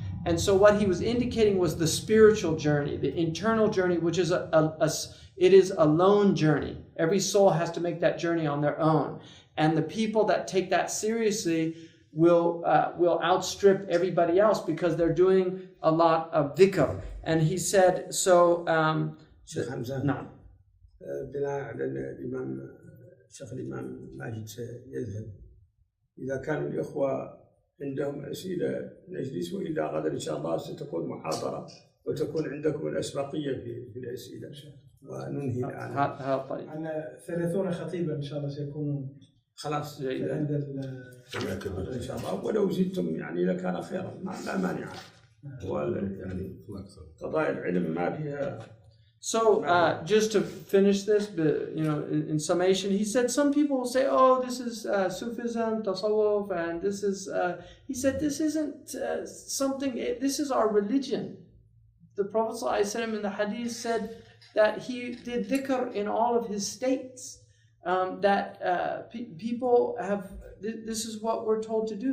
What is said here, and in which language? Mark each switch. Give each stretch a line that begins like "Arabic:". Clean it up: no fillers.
English: And so what he was indicating was the spiritual journey, the internal journey, which is it is a lone journey. Every soul has to make that journey on their own. And the people that take that seriously will outstrip everybody else because they're doing a lot of dhikr. And he said, so... Shaykh Hamza,
Arabic: نعم. بناء على الإمام شيخ الإمام ماجد سيذهب. إذا كانوا الإخوة عندهم أسئلة نجلس، وإلا غدا إن شاء الله ستكون محاضرة وتكون عندكم الأسبقية في الأسئلة. وننهي الآن. طيب. عندنا 30 خطيبا إن شاء الله سيكونون خلاص عند إن شاء الله، ولو زدتم يعني لكان خيرا، لا مانع. يعني قضايا العلم ما فيها.
English: So just to finish this, in summation, he said some people will say, oh, this is Sufism, Tasawwuf, and this is, he said, this isn't something, this is our religion. The Prophet ﷺ in the hadith said that he did dhikr in all of his states, that people have, this is what we're told to do.